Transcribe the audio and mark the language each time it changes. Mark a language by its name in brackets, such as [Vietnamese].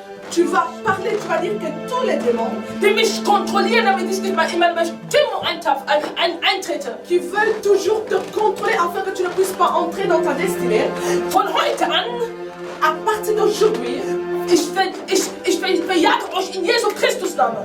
[French] Tu vas parler, tu vas dire que tous les démons [German] die mich kontrollieren, damit ich nicht mal in meine Bestimmung eintrete, [French] qui veulent toujours te contrôler afin que tu ne puisses pas entrer dans ta destinée, [German] von heute an, [French] à partir d'aujourd'hui, [German] ich bejage euch in Jesu Christus Namen.